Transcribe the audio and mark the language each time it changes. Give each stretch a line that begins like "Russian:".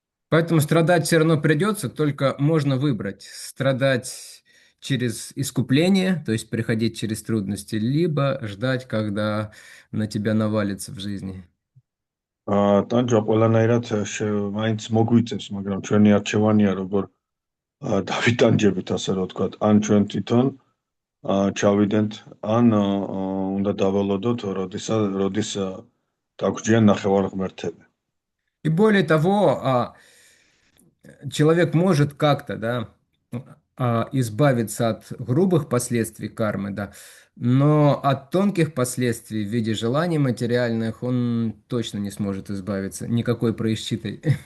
Russian: Поэтому страдать все равно придется, только можно выбрать. Страдать через искупление, то есть приходить через трудности, либо ждать, когда на тебя навалится в жизни.
Georgian: ტანჯვა ყველანაირად მაინც მოგვიწევს, მაგრამ ჩვენი არჩევანია როგორ დავიტანჯებით, ასე რომ ვთქვათ, ან ჩვენ თვითონ ჩავიდენთ, ან უნდა დაველოდოთ, როდის დაგვჭიან ნახევარ ღმერთები.
Russian: И более того, человек может как-то, да, избавиться от грубых последствий кармы, да, но от тонких последствий в виде желаний материальных он точно не сможет избавиться никакой происчитой.